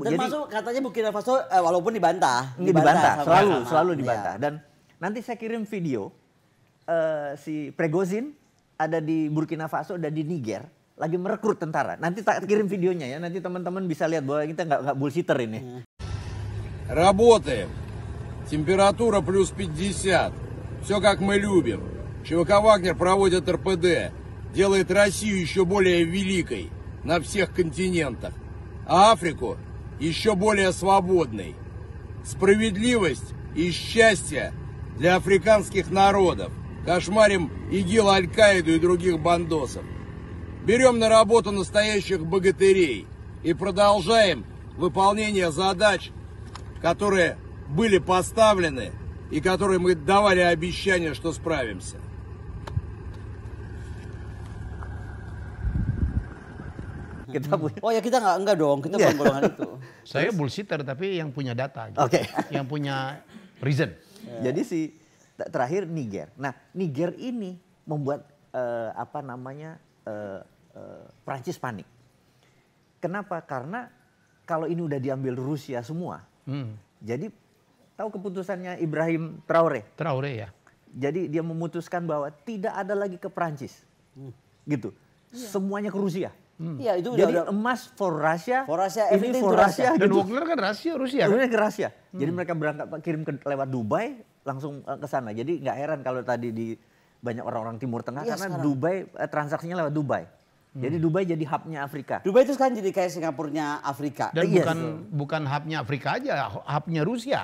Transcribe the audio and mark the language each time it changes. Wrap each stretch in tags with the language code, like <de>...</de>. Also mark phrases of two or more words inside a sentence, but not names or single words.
<id>katanya Burkina Faso walaupun dibantah. Dibantah, sama- selalu Iya. dibantah. Dan nanti saya kirim video si Prigozhin ada di Burkina Faso dan di Niger lagi merekrut tentara. Nanti tak kirim videonya ya, nanti teman-teman bisa lihat bahwa kita nggak bullshitter ini.</id> <ru>Работаем. Температура плюс 50. Все как мы любим. ЧВК «Вагнер» проводит РПД. Делает Россию еще более великой на всех континентах. А Африку еще более свободной. Справедливость и счастье для африканских народов. Кошмарим ИГИЛ, Аль-Каиду и других бандосов. Берем на работу настоящих богатырей и продолжаем выполнение задач, которые были поставлены и которые мы давали обещание, что справимся.</ru> <id>Kita punya. Oh ya kita enggak dong, kita bukan golongan itu. Saya bullshitter tapi yang punya data. Gitu. Oke. Yang punya reason. Jadi terakhir Niger. Nah, Niger ini membuat Prancis panik. Kenapa? Karena kalau ini udah diambil Rusia semua. Jadi tahu keputusannya Ibrahim Traoré? Traoré ya. Jadi dia memutuskan bahwa tidak ada lagi ke Prancis. Gitu. Semuanya ke Rusia. Iya, itu Jadi udah</id> <en>emas for Russia, For Russia,</en> <id>ini</id> <en>everything for to Russia.</en> <id>Dan Gitu. Wagner kan Rusia kan? Sebenarnya ke Rusia. Jadi mereka berangkat kirim lewat Dubai langsung ke sana. Jadi nggak heran kalau tadi di banyak orang-orang Timur Tengah Iya, karena sekarang. Dubai transaksinya lewat Dubai. Jadi Dubai jadi hubnya Afrika. Dubai itu sekarang jadi kayak Singapurnya Afrika. Dan Iya, bukan hubnya Afrika aja, hubnya Rusia.</id>